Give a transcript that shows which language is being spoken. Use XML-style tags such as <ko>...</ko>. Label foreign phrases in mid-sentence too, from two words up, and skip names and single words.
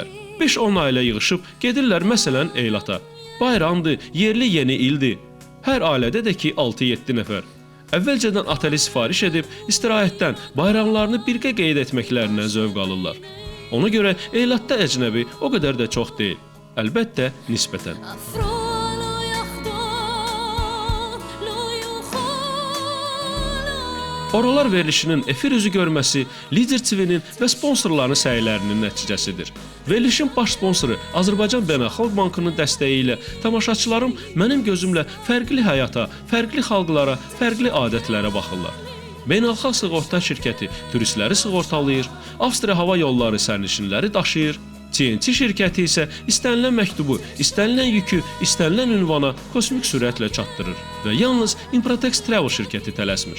<az>5-10 ailə yığışıb gedirlər məsələn Eylata. Bayramdır, yerli yeni ildir. Hər ailədə də ki 6-7 nəfər. Əvvəlcədən oteli sifariş edib istirahətdən, bayramlarını birgə qeyd etməklərindən zövq alırlar. Ona görə Eylatda əcnəbi o qədər də çox deyil. Əlbəttə, nisbətən.</az> <he>אפרוע לא יחדור, לא יוכל</he> <az>Oralar verilişinin efir üzü görməsi Lider TV-nin və sponsorların səylərinin nəticəsidir. Verilişin baş sponsoru Azərbaycan Beynəlxalq Bankının dəstəyi ilə tamaşaçılarım mənim gözümlə fərqli həyata, fərqli xalqlara, fərqli adətlərə baxırlar. Beynəlxalq sığorta şirkəti turistləri sığortalayır, Avstriya hava yolları sərnişinləri daşıyır, TNT şirkəti isə istənilən məktubu, istənilən yükü, istənilən ünvana kosmik sürətlə çatdırır və yalnız Improtex Travel şirkəti tələsmir.</az>